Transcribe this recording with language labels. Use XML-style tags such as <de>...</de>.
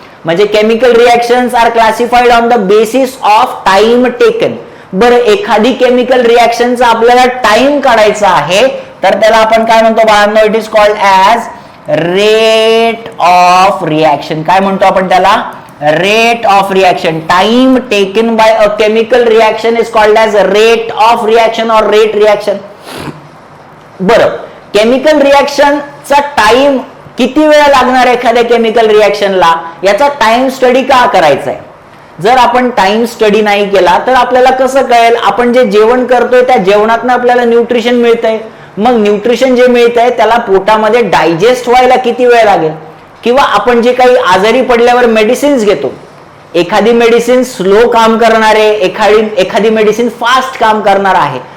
<en>म्हणजे chemical reactions are classified on the basis of time taken.</en> <mr>बरं, एखादी chemical रिॲक्शनचा आपल्याला टाइम काढायचा आहे तर त्याला आपण काय म्हणतो बाळांनो,</mr> <en>It is called as rate of reaction.</en> <mr>काय म्हणतो आपण त्याला, rate of reaction.</mr> <en>Time taken by a chemical reaction is called as rate of reaction और rate reaction.</en> <mr>बरं, केमिकल रिॲक्शनचा टाइम किती वेळ लागणार एखाद्या केमिकल रिॲक्शनला, याचा टाइम स्टडी का करायचा आहे. जर आपण टाइम स्टडी नाही केला तर आपल्याला कसं कळेल, आपण जे जेवण करतोय त्या जेवणातनं आपल्याला न्यूट्रिशन मिळतंय, मग न्यूट्रिशन जे मिळतंय त्याला पोटामध्ये डायजेस्ट व्हायला किती वेळ लागेल, किंवा आपण जे काही आजारी पडल्यावर मेडिसिन्स घेतो, एखादी मेडिसिन स्लो काम करणार आहे, एखादी मेडिसिन फास्ट काम करणार आहे.</mr>